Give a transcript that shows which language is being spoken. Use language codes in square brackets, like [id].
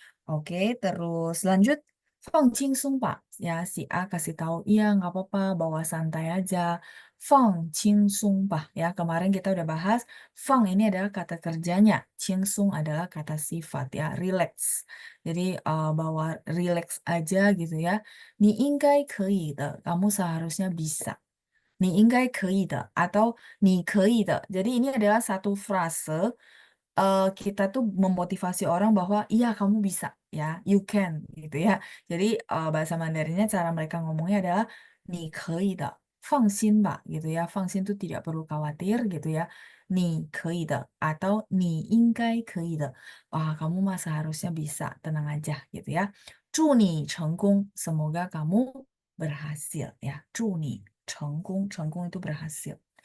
[id] Oke, terus lanjut, [zh] 放轻松 [id] Pak. Ya, si A kasih tahu, iya nggak apa-apa, bawa santai aja. [zh] 放轻松 [id] Pak. Ya, kemarin kita udah bahas, 放 ini adalah kata kerjanya, 轻松 adalah kata sifat ya, relax. Jadi bawa relax aja gitu ya. [zh] 你应该可以的, [id] kamu seharusnya bisa. [zh] 你应该可以的 atau 你可以的. [id] Jadi ini adalah satu frase kita tuh memotivasi orang bahwa iya kamu bisa ya, you can gitu ya. Jadi bahasa Mandarinnya cara mereka ngomongnya adalah [zh] 你可以的, 放心吧 [id] gitu ya. [zh] 放心 [id] tuh tidak perlu khawatir gitu ya. [zh] 你可以的 atau 你应该可以的. [id] Wah, kamu mah seharusnya bisa, tenang aja gitu ya. [zh] 祝你成功, [id] semoga kamu berhasil ya. [zh] 祝你成功, [id] 成功 itu berhasil.